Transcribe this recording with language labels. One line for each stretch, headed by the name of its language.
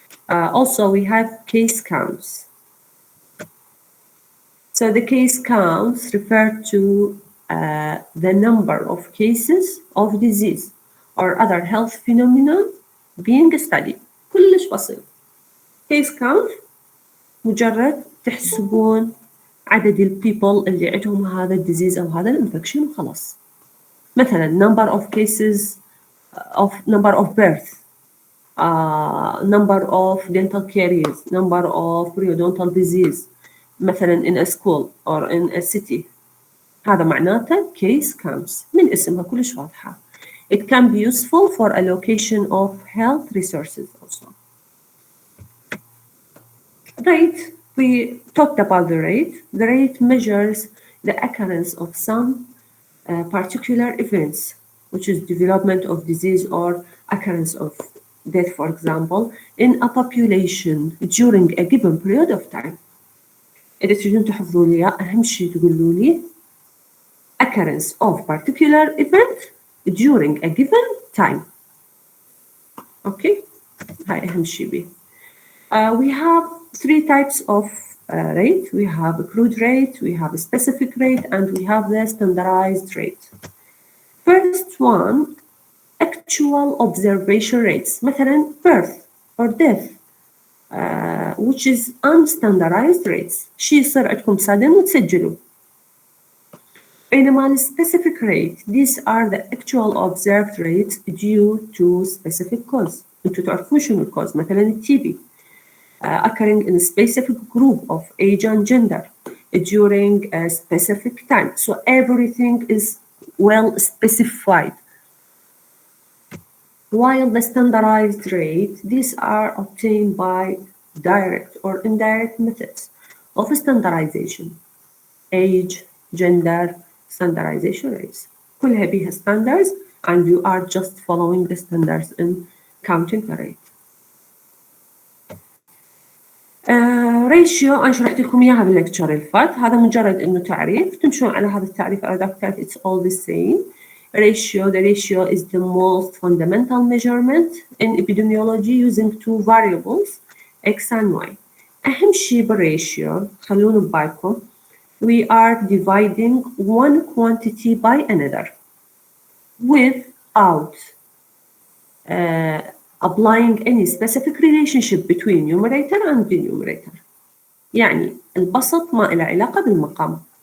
English: Also we have case counts. So the case counts refer to the number of cases of disease or other health phenomena being studied.
Arabic: كلش بسيط. case count مجرد تحسبون عدد البيبل اللي عندهم هذا الديزيز أو هذا الانفكشن وخلاص. مثلا
English: number of cases of number of birth, number of dental caries, number of periodontal disease مثلا in a school or in a city.
Arabic: هذا معناته
English: case counts.
Arabic: من اسمها كلش واضحة.
English: It can be useful for allocation of health resources also. Rate. We talked about the rate. The rate measures the occurrence of some particular events, which is development of disease or occurrence of death, for example, in a population during a given period of time.
Arabic: إذا تريدون تحفظوا لي أهم شيء تقولوا لي
English: occurrence of particular event during a given time.
Arabic: Okay, هاي أهم شيء بيه.
English: We have three types of rate. We have a crude rate, we have a specific rate, and we have the standardized rate. First one, actual observation rates.
Arabic: مثلا
English: birth or death, which is unstandardized rates.
Arabic: شيء يصير عندكم صدم وتسجلوا. بينما
English: specific rate, these are the actual observed rates due to specific cause.
Arabic: انتوا تعرفون شنو الكوز؟ مثلا التي
English: occurring in a specific group of age and gender during a specific time. So everything is well specified. While the standardized rate, these are obtained by direct or indirect methods of standardization. Age, gender, standardization rates.
Arabic: كلها بيها
English: standards and you are just following the standards in counting the rate.
Arabic: ratio أنا شرحت لكم إياها بالlecture الفات. هذا مجرد إنه تعريف تمشون على هذا التعريف على ذاك.
English: It's all the same. The ratio is the most fundamental measurement in epidemiology using two variables x and y.
Arabic: أهم شيء بالratio خلونا ببالكم
English: we are dividing one quantity by another without applying any specific relationship between numerator and denominator.
Arabic: يعني البسط ما له علاقة بالمقام.